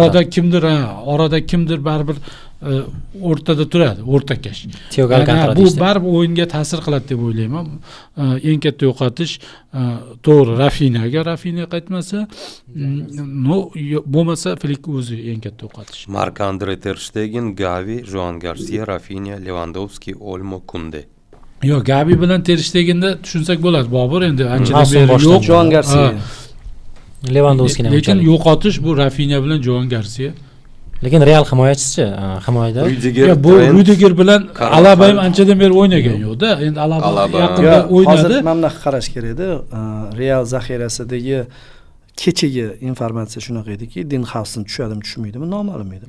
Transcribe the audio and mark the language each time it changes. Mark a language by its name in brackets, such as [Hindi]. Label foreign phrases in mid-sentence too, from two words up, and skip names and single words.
[Uzbek] Orada kimdir baribir o'rtada turadi, o'rtakash. Thiago Alcantara Bu deyishdi. baribir o'yinga ta'sir qiladi deb o'ylayman. Eng katta yo'qotish to'g'ri Rafinha qaytmasa, bo'lmasa Flick o'zi eng katta yo'qotish. Marc-Andre ter Stegen, Gavi, Joan Garcia, Rafinha, Lewandowski, Olmo, Kunde. Yo'q, Gavi bilan ter Stegen'da tushunsak bo'ladi. Bobur endi anchadan Mavsum beri boshidan yo'q. Joan Garcia. Lewandowski ham Lekin unchalik. yo'qotish bu Rafinha bilan Joan Garcia. Lekin Real himoyachisi himoyada. Rüdiger, Bu Trent, Rudiger bilan Carvajal. Alaba ham anchadan beri o'ynagan yo'q-da. Endi Alaba Alaba. yaqinda Hozir o'ynadi. mana bunaqa qarash kerak edi. Real zaxirasidagi kechagi informatsiya shunaqa ediki, Din Hafsin tushadimi, tushmaydimi noma'lum edi.